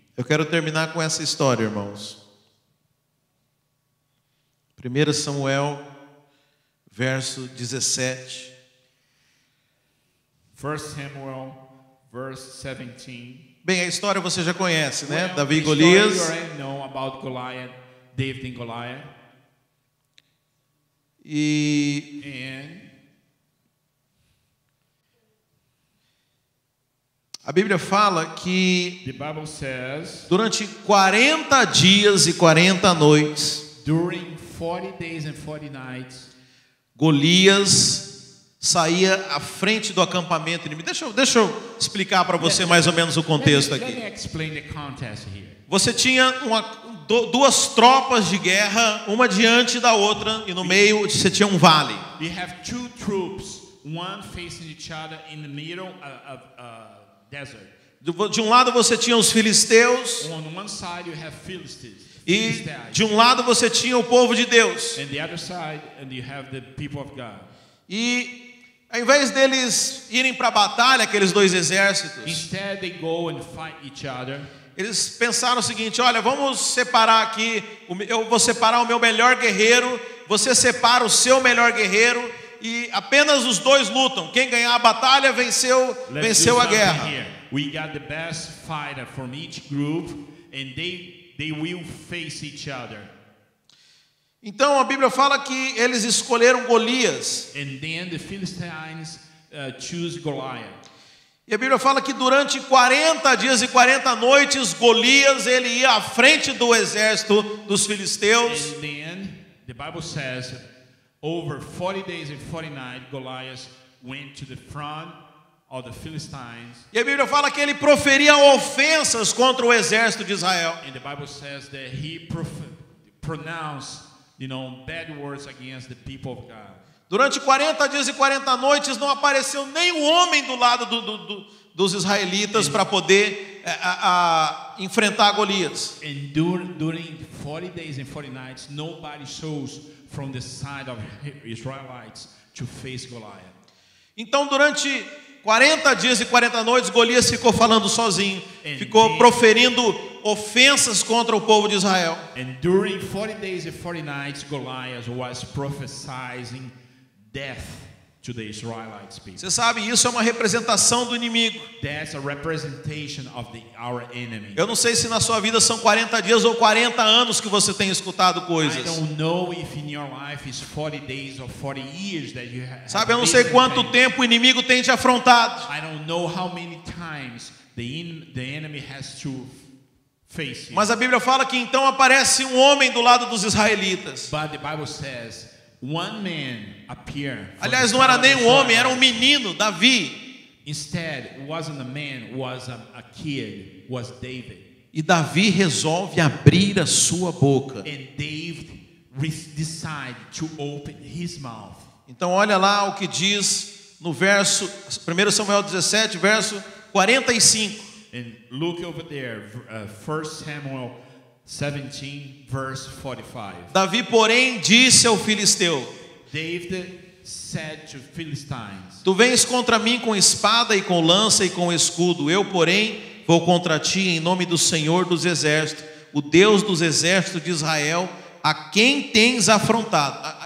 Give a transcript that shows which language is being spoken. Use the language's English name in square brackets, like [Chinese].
[Portuguese] Eu quero terminar com essa história, irmãos. 1 Samuel, verso 17. [English] 1 Samuel, verse 17. [Portuguese] Bem, a história você já conhece, né? [English] Well, [Portuguese] Davi e [English] the story [Portuguese] Golias. [English] You already know about Goliath, David and Goliath. [Portuguese] E a Bíblia fala que [English] The Bible says, [Portuguese] durante 40 dias e 40 noites, [English] during 40 days and 40 nights, [Portuguese] Golias saía à frente do acampamento inimigo. Deixa eu explicar para você mais ou menos o contexto [English] let [Portuguese] aqui. [English] me explain the context here. [Portuguese] Você tinha duas tropas de guerra, uma diante da outra, e no meio você tinha um vale. [English] You have two troops, one facing each other in the middle of desert. [Portuguese] De um lado você tinha os filisteus, [English] On one side you have Philistines. [Portuguese] e de um lado você tinha o povo de Deus. [English] And the other side, and you have the people of God. [Portuguese] E ao invés deles irem para a batalha, aqueles dois exércitos, [English] Instead, they go and fight each other. [Portuguese] eles pensaram o seguinte: olha, vamos separar aqui, eu vou separar o meu melhor guerreiro, você separa o seu melhor guerreiro, e apenas os dois lutam. Quem ganhar a batalha venceu a guerra. [English] Here. We got the best fighter from each group, and they will face each other. [Portuguese] Então a Bíblia fala que eles escolheram Golias. [English] And then the Philistines choose Goliath. [Portuguese] E a Bíblia fala que durante 40 dias e 40 noites, Golias ele ia à frente do exército dos filisteus. [English] And then the Bible says, over 40 days and 40 nights, Goliath went to the front of the Philistines. [Portuguese] E a Bíblia fala que ele proferia ofensas contra o exército de Israel. [English] And the Bible says that he pronounced, bad words against the people of God. [Portuguese] Durante 40 dias e 40 noites não apareceu nenhum homem do lado dos israelitas para poder enfrentar Golias. [English] And during 40 days and 40 nights, nobody shows from the side of Israelites to face Goliath. [Portuguese] Então durante 40 dias e 40 noites, Golias ficou falando sozinho, ficou proferindo ofensas contra o povo de Israel. [English] And during 40 days and 40 nights, Goliath was prophesying death to the Israelites people. [Portuguese] Você sabe, isso é uma representação do inimigo. [English] That's a representation of our enemy. [Portuguese] Eu não sei se na sua vida são 40 dias ou 40 anos que você tem escutado coisas. [English] I don't know if in your life is 40 days or 40 years that you have. [Portuguese] Sabe, eu não sei quanto tempo o inimigo tem te afrontado. [English] I don't know how many times the enemy has to face you. [Portuguese] Mas a Bíblia fala que então aparece um homem do lado dos israelitas. [English] But the Bible says one man appeared. [Portuguese] Aliás, não era nem um homem, era um menino, Davi. [English] Instead, it wasn't a man, was a kid, was David. [Portuguese] E Davi resolve abrir a sua boca. [English] And David decided to open his mouth. [Portuguese] Então olha lá o que diz no verso 1 Samuel 17, verso 45. [English] And look over there, 1 Samuel 17, verse 45. [Portuguese] Davi, porém, disse ao filisteu: [English] David said to Philistines, [Portuguese] Tu vens contra mim com espada e com lança e com escudo. Eu, porém, vou contra ti em nome do Senhor dos exércitos, o Deus dos exércitos de Israel, a quem tens afrontado.